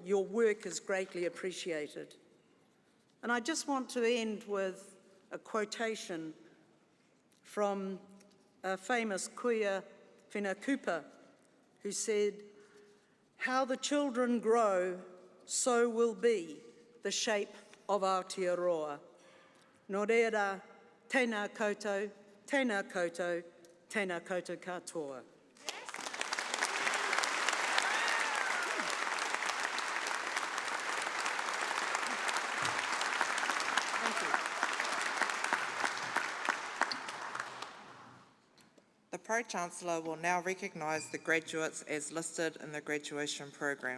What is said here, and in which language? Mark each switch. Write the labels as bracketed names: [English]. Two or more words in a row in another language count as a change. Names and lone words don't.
[English] Your work is greatly appreciated. And I just want to end with a quotation from a famous kuia Whenekupa, who said, "How the children grow, so will be the shape of Aotearoa." [Māori] Nō reira, tēnā koutou, tēnā koutou, tēnā koutou katoa. [English] The Pro-Chancellor will now recognise the graduates as listed in the graduation program.